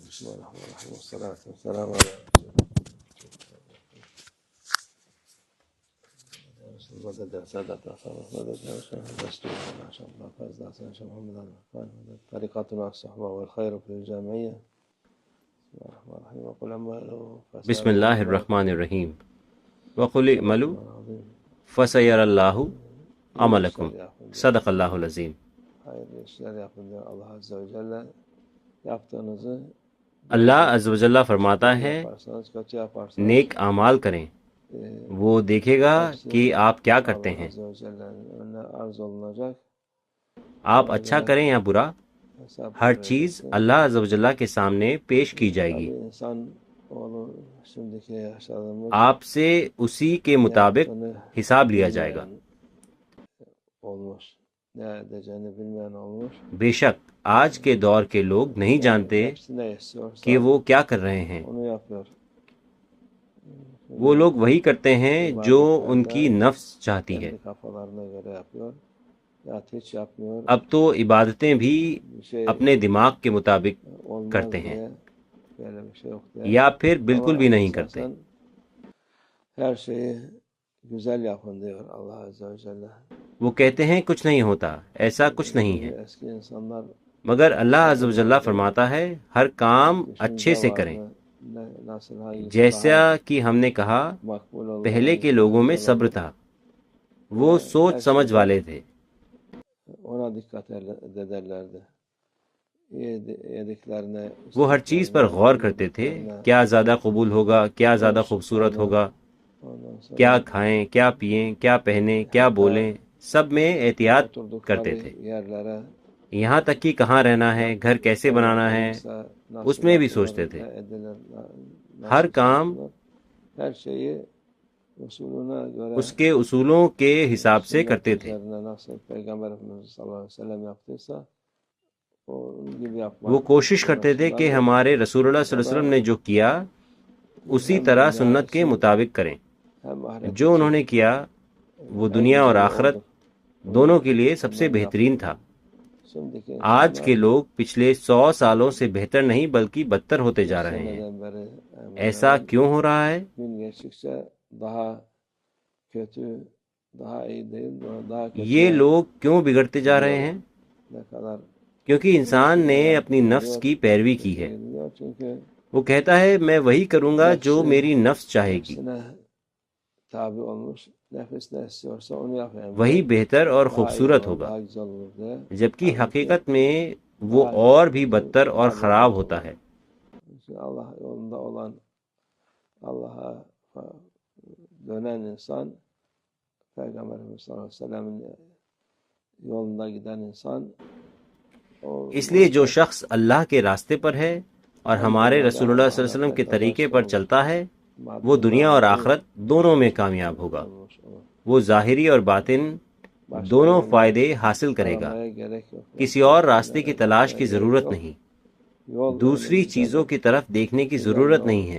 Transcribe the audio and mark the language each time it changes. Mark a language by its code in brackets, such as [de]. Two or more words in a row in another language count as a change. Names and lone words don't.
[ar] بسم الله الرحمن الرحيم والصلاة والسلام على مدد سادة صارت مدد دستور ما شاء الله فاز حسن شيخ محمد الرحمن طريقتنا الصحبة والخير في الجامعية. بسم الله الرحمن الرحيم وقل اعملوا بسم اللہ الرحمن الرحیم وقل اعملوا فسیر اللہ عملکم صدق اللہ العظیم. [tr] hayırlı işler yapın diyor Allah Azze ve Celle. Yaptığınızı [ur] اللہ عز و جل فرماتا ہے [tr] yaparsanız, kötü yaparsanız [ur] نیک اعمال کریں، وہ دیکھے گا کہ آپ کیا کرتے [tr] Allah [ur] ہیں. [tr] Azze ve Celle'nin önüne arz olunacak. [ur] آپ اچھا کریں یا برا، [tr] Hesap [ur] ہر [tr] verecek. [ur] چیز اللہ عز و جل کے سامنے پیش کی جائے گی. [tr] Tabii insan oğlu şimdiki yaşadığımız [ur] آپ سے اسی کے مطابق [tr] yaptığını [ur] حساب لیا جائے گا. [tr] bilmeyen olmuş. Ne edeceğini bilmeyen olmuş. [ur] بے شک آج کے دور کے لوگ نہیں جانتے [tr] Hepsi ne istiyorsa [ur] کہ وہ کیا کر رہے ہیں. [tr] onu yapıyor. [ur] وہ لوگ وہی کرتے ہیں جو ان کی نفس چاہتی ہے. [tr] Kendi kafalarına göre yapıyor. Ya hiç yapmıyor. [ur] اب تو عبادتیں بھی [tr] Bir şey [ur] اپنے دماغ کے مطابق [tr] olmaz [ur] کرتے ہیں [tr] diye, böyle bir şey yok diye. [ur] یا پھر بالکل [tr] Ama [ur] بھی نہیں کرتے. [tr] esasen her şeyi güzel yapın diyor Allah Azze ve Celle. [ur] وہ کہتے ہیں کچھ نہیں ہوتا، ایسا کچھ نہیں ہے، [tr] Eski insanlar [ur] مگر اللہ عز و جل فرماتا ہے ہر کام اچھے سے کریں. [tr] nasıl hangisi [ur] جیسا کہ ہم نے کہا [tr] makbul olur, [ur] پہلے کے [tr] hangisi [ur] لوگوں میں [tr] güzel [ur] صبر [tr] olur, [ur] تھا، وہ سوچ سمجھ والے تھے. [tr] ona dikkat ederlerdi. Yediklerine [ur] وہ ہر چیز پر غور کرتے تھے، کیا زیادہ قبول ہوگا، کیا زیادہ خوبصورت ہوگا، کیا کھائیں، کیا پئیں، کیا پہنیں، کیا بولیں، سب میں احتیاط کرتے تھے. [tr] yerlere [ur] یہاں تک کہ کہاں رہنا ہے، گھر کیسے بنانا ہے، اس میں بھی سوچتے تھے. ہر کام [tr] her şeyi usulüne göre [ur] اس کے اصولوں کے حساب سے کرتے تھے. [tr] üzerine nasıl Peygamber Efendimiz [ar] صلى الله عليه وسلم [tr] yaptıysa onun gibi yapmak. [ur] وہ کوشش کرتے تھے کہ ہمارے رسول اللہ [ar] صلی اللہ علیہ وسلم [ur] نے جو کیا اسی طرح سنت کے مطابق کریں. [tr] hem ahiret [ur] جو انہوں نے کیا وہ دنیا اور آخرت دونوں کے لیے سب سے بہترین تھا. [tr] şimdiki [ur] آج کے لوگ پچھلے 100 سالوں سے بہتر نہیں بلکہ بدتر ہوتے جا رہے ہیں. [tr] seneden beri [ur] ایسا کیوں ہو رہا ہے؟ [tr] gün geçtikçe daha kötü, daha iyi değil, daha kötü. [ur] یہ لوگ کیوں بگڑتے جا رہے ہیں؟ [tr] Ne kadar [ur] کیونکہ انسان نے اپنی نفس کی پیروی کی ہے. [tr] gidiyor çünkü [ur] وہ کہتا ہے میں وہی کروں گا جو میری نفس چاہے گی، [tr] nefsine tabi olmuş. Nefis ne istiyorsa onu yapıyor. [ur] وہی بہتر اور خوبصورت ہوگا، [tr] Daha güzel olur diye. [ur] جبکہ حقیقت میں وہ اور بھی بدتر اور خراب ہوتا ہے. [tr] Çünkü Allah yolunda olan, Allah'a dönen insan, Peygamber Efendimiz [ar] صلى الله عليه وسلم'in [tr] yolunda giden insan, [ur] اس لیے جو شخص اللہ کے راستے پر ہے اور ہمارے رسول اللہ [ar] صلی اللہ علیہ وسلم [ur] کے طریقے پر چلتا ہے وہ دنیا اور آخرت دونوں میں کامیاب ہوگا. وہ ظاہری اور باطن دونوں فائدے حاصل کرے گا. کسی اور راستے کی تلاش کی ضرورت نہیں، دوسری چیزوں کی طرف دیکھنے کی ضرورت نہیں ہے.